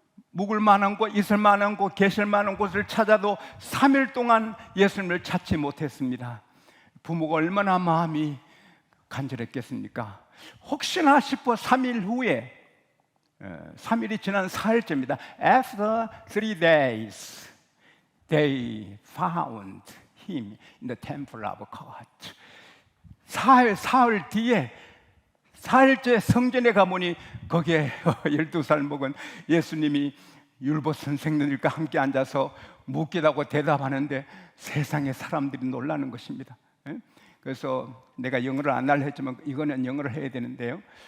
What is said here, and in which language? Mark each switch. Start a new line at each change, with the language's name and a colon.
Korean: 묵을 만한 곳, 있을 만한 곳, 계실 만한 곳을 찾아도 3일 동안 예수님을 찾지 못했습니다. 부모가 얼마나 마음이 간절했겠습니까? 혹시나 싶어 3일 후에 3일이 지난 4일째입니다.
English: After 3 days they found him in the temple of God.
Korean: 사흘 뒤에 4일째 성전에 가보니 거기에 12살 먹은 예수님이 율법 선생님들과 함께 앉아서 묻기도 대답하는데 세상의 사람들이 놀라는 것입니다. 그래서 내가 영어를 안 할려 했지만 이거는 영어를 해야 되는데요.